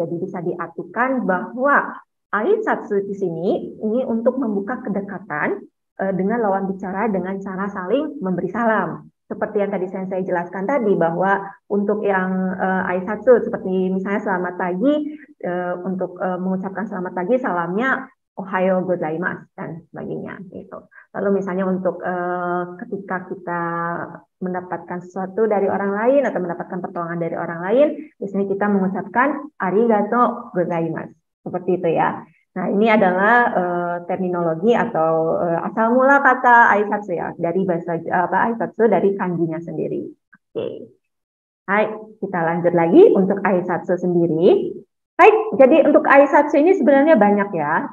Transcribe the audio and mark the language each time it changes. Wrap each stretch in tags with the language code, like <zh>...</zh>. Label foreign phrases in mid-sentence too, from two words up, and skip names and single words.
<id>Jadi bisa diartikan bahwa aisatsu di sini ini untuk membuka kedekatan dengan lawan bicara dengan cara saling memberi salam. Seperti yang tadi saya jelaskan tadi bahwa untuk yang aisatsu seperti misalnya selamat pagi, untuk mengucapkan selamat pagi salamnya</id> <ja>おはようございます</ja> <id>dan sebagainya gitu. Lalu misalnya untuk ketika kita mendapatkan sesuatu dari orang lain atau mendapatkan pertolongan dari orang lain, di sini kita mengucapkan</id> <ja>ありがとうございます.</ja> <id>Seperti itu ya. Nah, ini adalah terminologi atau asal mula kata aisatsu ya, dari bahasa aisatsu dari kanjinya sendiri. Oke. Hai, kita lanjut lagi untuk aisatsu sendiri. Baik, jadi untuk aisatsu ini sebenarnya banyak ya.</id>